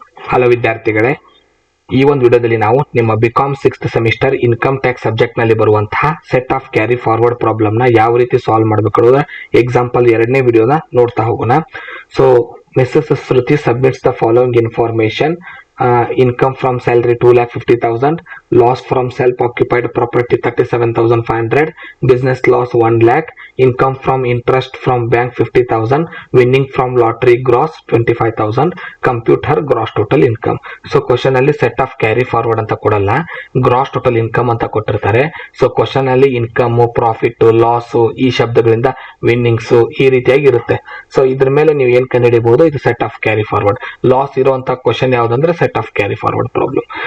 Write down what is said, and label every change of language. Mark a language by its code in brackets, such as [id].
[kn] Hello ವಿದ್ಯಾರ್ಥಿಗಳೇ, ಈ ಒಂದು ವಿಡಿಯೋದಲ್ಲಿ ನಾವು ನಿಮ್ಮ BCom 6th semester income tax subject ನಲ್ಲಿ ಬರುವಂತಹ set of carry forward problem ನ ಯಾವ ರೀತಿ ಸಾಲ್ವ್ ಮಾಡಬೇಕು ಎಕ್ಸಾಂಪಲ್ ಎರಡನೇ ವಿಡಿಯೋನ ನೋಡ್ತಾ ಹೋಗೋಣ. [en] So Mrs Shruti submits the following information. Income from salary 2,50,000, loss from self-occupied property 37,500, business loss 1 lakh, income from interest from bank 50,000, winning from lottery gross 25,000, compute her gross total income. [kn] So question ಅಲ್ಲಿ set of carry forward ಅಂತ ಕೊಡಲ್ಲ, gross total income ಅಂತ ಕೊಟ್ಟಿರ್ತಾರೆ. So question ಅಲ್ಲಿ income, profit, loss ಈ ಶಬ್ದಗಳಿಂದ winnings ಈ ರೀತಿಯಾಗಿ ಇರುತ್ತೆ. ಸೊ ಇದ್ರ ಮೇಲೆ ನೀವು ಏನ್ ಕಂಡುಹಿಡಿಯಬಹುದು, ಇದು set of carry forward. Loss ಇರುವಂತ question ಯಾವ್ದಂದ್ರೆ set of carry forward problem.